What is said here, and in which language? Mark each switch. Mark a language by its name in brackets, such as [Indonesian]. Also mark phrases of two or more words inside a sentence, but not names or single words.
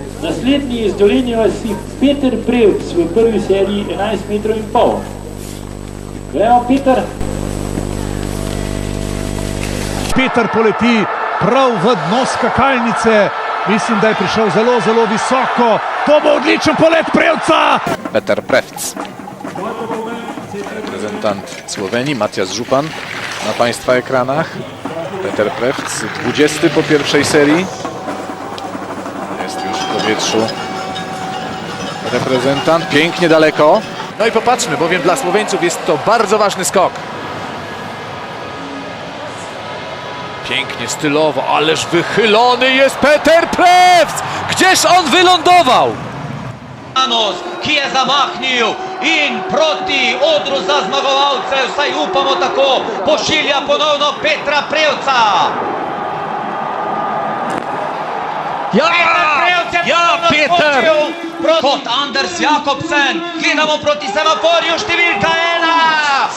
[Slovenian] Naslednji iz Dolenje vasi Peter Prevc v prvi seriji 11,5 metrov. Gremo, Peter. Peter poleti prav v dno skakalnice. Mislim, da je prišel zelo, zelo visoko. To bo odličen polet Prevca. [Polish] Peter Prevc, reprezentant Słowenii, Matjasz Żupan na Państwa ekranach. Peter Prevc, 20 po pierwszej serii. Jest już w powietrzu reprezentant, pięknie daleko. No i popatrzmy, bowiem dla Słoweńców jest to bardzo ważny skok. Pięknie, stylowo, ależ wychylony jest Peter Prevc! Gdzież on wylądował? [Slovenian] Ki je zamahnil in proti odru za zmagovalce, vsaj upamo tako, pošilja ponovno Petra Prevca. Peter! Kot Anders Jakobsen, gledamo proti semaforju, številka 1!